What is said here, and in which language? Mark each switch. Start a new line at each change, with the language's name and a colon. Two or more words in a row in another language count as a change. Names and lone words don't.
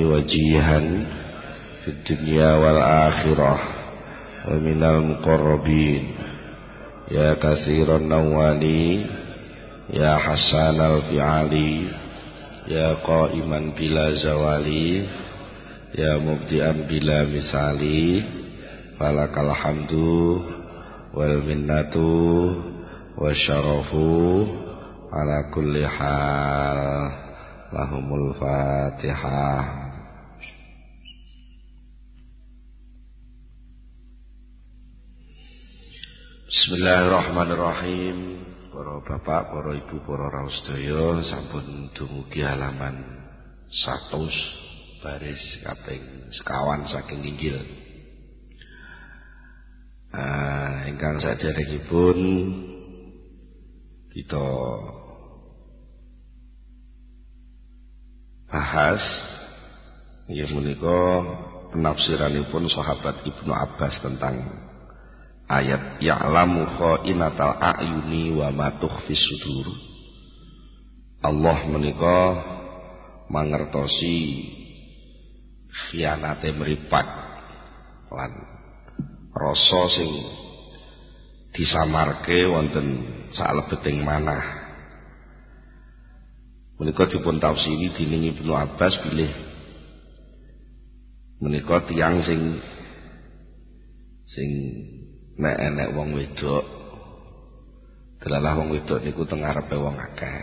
Arabic: وجيها في الدنيا والآخرة ومن المقربين يا كثير النوال يا حسن الفعال يا قائما بلا زوال يا مبدعا بلا مثال فلك الحمد والمنة والشرف على كل حال. لهم الفاتحة. بسم الله الرحمن الرحيم.
Javanese: Para bapak, para ibu, para rawuh sedaya sampun dumugi halaman 100 baris kaping sekawan saking inggil. Ingkang saderengipun kita bahas inggih menika penafsiranipun sahabat Ibnu Abbas tentang ayat
Arabic: يعلم خائنة الأعين وما تخفي الصدور.
Javanese: Allah menika mangertosi khianate mripat lan rasa sing disamarke wonten salebeting manah. Menika dipun tafsiri dening Ibnu Abbas bilih menika tiyang sing nek enek wong wedok delalah wong wedok niku teng ngarepe wong akeh.